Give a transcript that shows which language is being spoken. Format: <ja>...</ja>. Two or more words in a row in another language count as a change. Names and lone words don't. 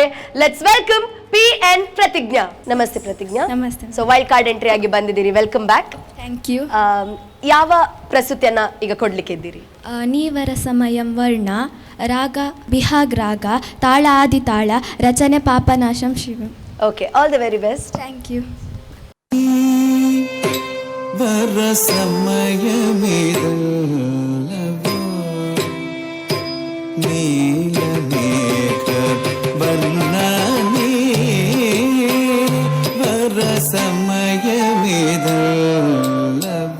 <en>let's welcome PN ಪ್ರತಿಜ್ಞಾ. ನಮಸ್ತೆ ಪ್ರತಿಜ್ಞಾ.</en> <kn>ನಮಸ್ತೆ.</kn> <en>so wild card entry</en> <kn>ಆಗಿ ಬಂದಿದ್ದೀರಿ.</kn> <en>welcome back. thank you.</en> <kn>ಯಾವ ಪ್ರಸ್ತುತಿಯನ್ನ ಈಗ ಕೊಡ್ಲಿಕ್ಕೆ ಇದ್ದೀರಿ? ನೀವರ ಸಮಯಂ ವರ್ಣ, ರಾಗ ಬಿಹಾಗ್ ರಾಗ, ತಾಳ ಆದಿ ತಾಳ, ರಚನೆ ಪಾಪನಾಶಂ ಶಿವಂ. ಓಕೆ,</kn> <en>all the very best. thank you.</en> <ta>வர சமயமிதல்லவோ நீலமேக வர்ணனே, வர சமயமிதல்லவோ</ta>